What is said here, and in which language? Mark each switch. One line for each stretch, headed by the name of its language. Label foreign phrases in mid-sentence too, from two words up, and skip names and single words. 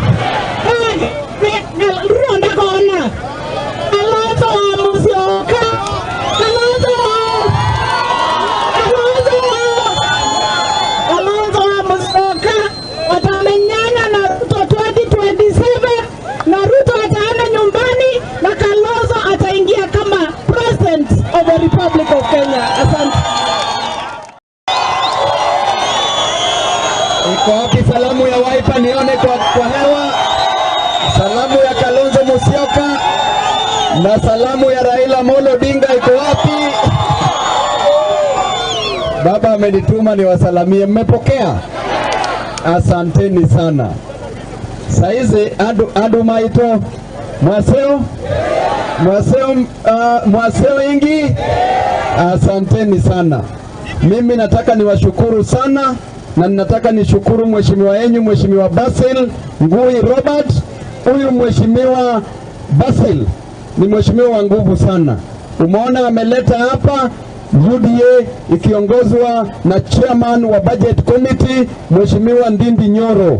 Swahili: ronda kona Kalonzo wa Musyoka Kalonzo wa Musyoka watamenyana na Ruto 2027 na Ruto ataenda nyumbani na Kalonzo ataingia kama
English: president of the Republic of Kenya.
Swahili: Asante. Iko wapi salamu ya Wiper nione kwa hewa? Salamu ya Kalonzo Musyoka na salamu ya Raila Amolo Odinga iko wapi? Baba amenituma niwasalamie, mmepokea? Asanteni sana.
Kamba: Saizi adu maito mwaseo ingi.
Swahili: Asanteni sana. Mimi nataka niwashukuru sana na nataka nishukuru mheshimiwa yenyu Mheshimiwa Basil Ngui Robert. Huyu Mheshimiwa Basil ni mheshimiwa wa nguvu sana. Umeona ameleta hapa UDA ikiongozwa na chairman wa
English: budget committee
Swahili: Mheshimiwa Ndindi Nyoro.